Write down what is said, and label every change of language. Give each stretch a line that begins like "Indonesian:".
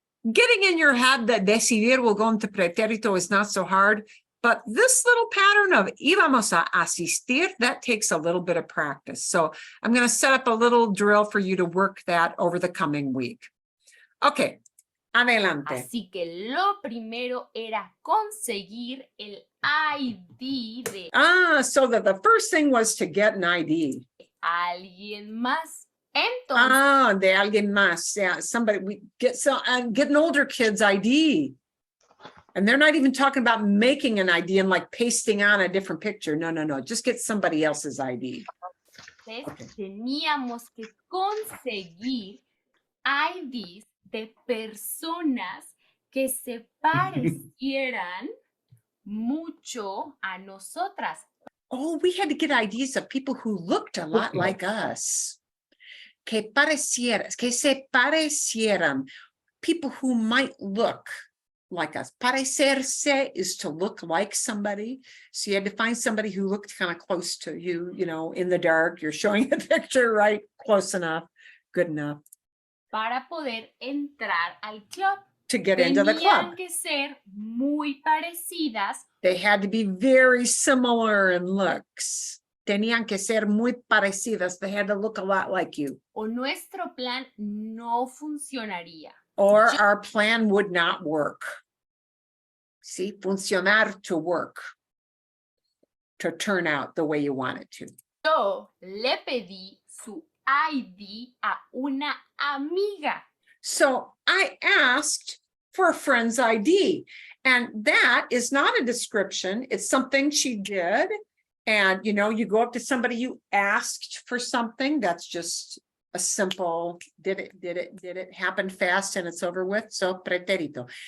English: Getting in your head that decidir will go into pretérito is not so hard. But this little pattern of
Spanish: íbamos a asistir,
English: that takes a little bit of practice. So I'm going to set up a little drill for you to work that over the coming week.
Spanish: Okay, adelante. Así que lo primero era conseguir el ID de
English: So that the first thing was to get an ID.
Spanish: alguien más. Entonces, De alguien más.
English: Yeah, somebody, we get an older kid's ID. And they're not even talking about making an ID and like pasting on a different picture. No. Just get somebody else's ID.
Spanish: teníamos que conseguir IDs de personas que se parecieran mucho a nosotras.
English: Oh, we had to get IDs of people who looked a lot like us.
Spanish: Que se parecieran.
English: People who might look like us. Parecerse is to look like somebody. So you had to find somebody who looked kind of close to you, you know, in the dark. You're showing a picture, right? Close enough, good enough
Spanish: Para poder entrar al club.
English: to get into the club.
Spanish: Tenían que ser muy parecidas
English: They had to be very similar in looks.
Spanish: Tenían que ser muy parecidas.
English: They had to look a lot like you.
Spanish: o nuestro plan no funcionaría.
English: Or our plan would not work. See, funcionar, to work. To turn out the way you want it to.
Spanish: Yo le pedí su ID a una amiga.
English: So I asked for a friend's ID, and that is not a description. It's something she did. And, you know, you go up to somebody, you asked for something. That's just a simple, did it happen fast and it's over with? So pretérito.